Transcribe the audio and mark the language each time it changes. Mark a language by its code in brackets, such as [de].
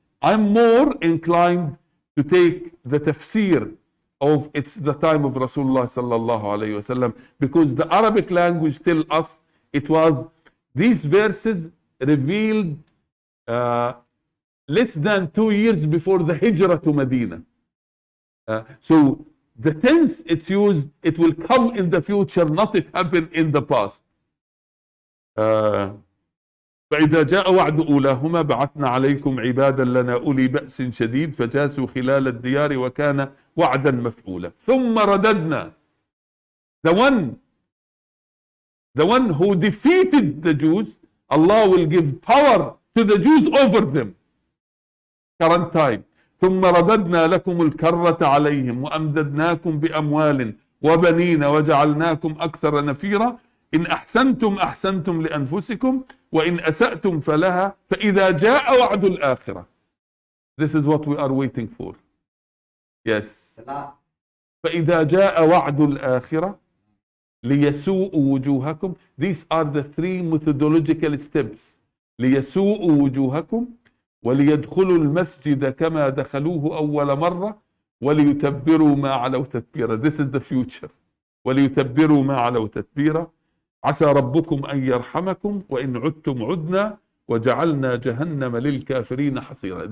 [en] I'm more inclined to take the tafsir of it's the time of Rasulullah sallallahu alayhi wa sallam, because the Arabic language tells us it was these verses revealed less than 2 years before the hijrah to Medina. So the tense it's used, it will come in the future, not it happened in the past. [ar] فإذا جاء وعد أولاهما بعثنا عليكم عبادا لنا أولي بأس شديد فجاسوا خلال الديار وكان وعدا مفعولا ثم رددنا [en] the one who defeated the Jews, Allah will give power to the Jews over them. Current time. [ar] ثم رددنا لكم الكرة عليهم وأمددناكم بأموال وبنين وجعلناكم أكثر نفيرا إن أحسنتم أحسنتم لأنفسكم وإن أسأتم فلها فإذا جاء وعد الآخرة. [en] This is what we are waiting for. Yes. [ar] فإذا جاء وعد الآخرة ليسوءوا وجوهكم. [en] These are the 3 methodological steps. [ar] ليسوءوا وجوهكم وليدخلوا المسجد كما دخلوه أول مرة وليتبروا ما علوا تتبيرا. [en] This is the future. [ar] وليتبروا ما علوا تتبيرا عسى ربكم أن يرحمكم وإن عدتم عدنا وجعلنا جهنم للكافرين حصيرا.